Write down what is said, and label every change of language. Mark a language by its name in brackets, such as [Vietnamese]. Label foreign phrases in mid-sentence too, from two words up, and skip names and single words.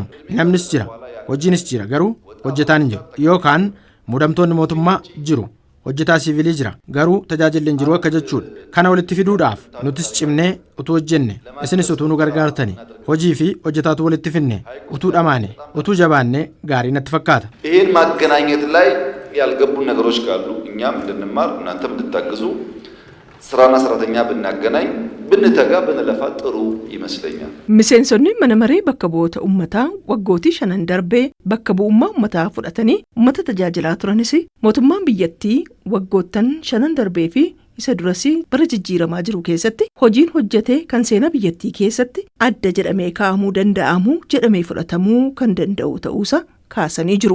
[Oromo] Namnis jira, hojiinis jira garuu hojjetaan hin jiru. Yookaan muudamtoonni mootummaa jiru. Hojjetaa siviilii jira garuu tajaajilli hin jiru akka jechuudha. Kana walitti fiduudhaaf nutis cimnee utuu hojjenne isinis utuu nu gargaartani hojii fi hojjetaatu walitti finne utuu dhamaane utuu jabaanne gaarii natti fakkaata. [Amharic] ይህን ማገናኘት ላይ ያልገቡ ነገሮች ካሉ እኛም እንድንማር እናንተም እንድታግዙ ስራና ሰራተኛ ብናገናኝ ብንተጋ ብንለፋ ጥሩ ይመስለኛል። [Oromo] Miseensonni mana maree bakka bu'oota uummataa waggootii 5 darbee bakka bu'ummaa uummataa fudhatanii uummata tajaajilaa turanis mootummaan biyyattii waggoottan 5 darbee fi isa durasii bara jijjiiramaa jiru keessatti hojiin hojjetee kan seenaa biyyattii keessatti adda jedhamee kaa'amuu danda'amu jedhamee fudhatamuu kan danda'u ta'uusaa kaasanii jiru.